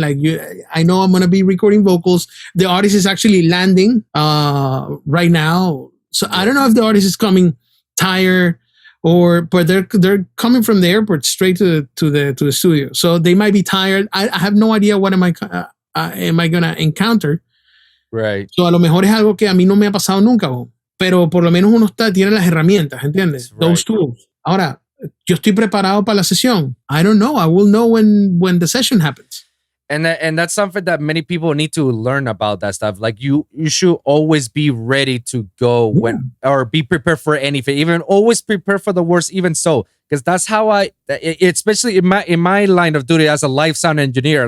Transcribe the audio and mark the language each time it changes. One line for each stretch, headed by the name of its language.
English: Like I know I'm gonna be recording vocals. The artist is actually landing right now, so I don't know if the artist is coming tired but they're coming from the airport straight to the studio, so they might be tired. I have no idea what am I gonna encounter. Right.
Spanish: So a lo mejor es algo que a mí no me ha pasado nunca, pero por lo menos uno tiene las herramientas, ¿entiendes?
English: Right. Those tools.
Spanish: Ahora, yo estoy preparado para la sesión.
English: I don't know. I will know when the session happens. And that's something that many people need to learn about that stuff. Like you should always be ready to go or be prepared for anything. Even always prepare for the worst. Even so, because that's how especially in my line of duty as a live sound engineer.